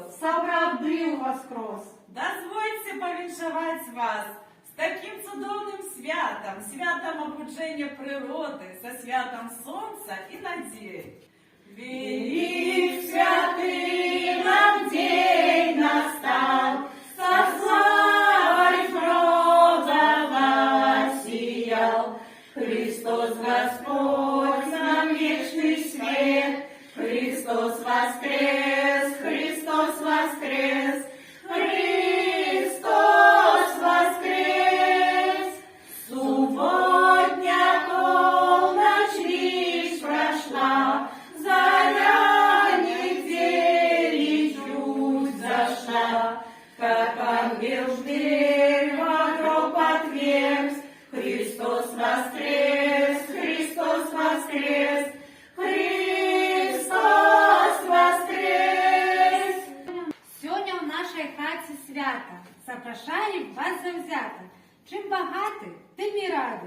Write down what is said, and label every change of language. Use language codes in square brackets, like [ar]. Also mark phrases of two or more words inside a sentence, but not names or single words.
[be] Сапраўды воскрес! [uk] Дозвольте повіншувати вас з таким цудовним святом, святом обудження природи, со святом сонця і надії. Велик святий нам день настав, [ru] со славой Бога воссиял. Христос Господь нам вечный свет, Христос воскрес, Христос воскрес, Христос воскрес. Субботня полночь лишь прошла, заря недели чуть зашла, как ангел в дверь вокруг отверз. Христос воскрес, Христос воскрес, Христос воскрес. [uk] Сьогодні в нашій хаті свято, запрошаємо вас завзято. Чим багатий, тим і ради.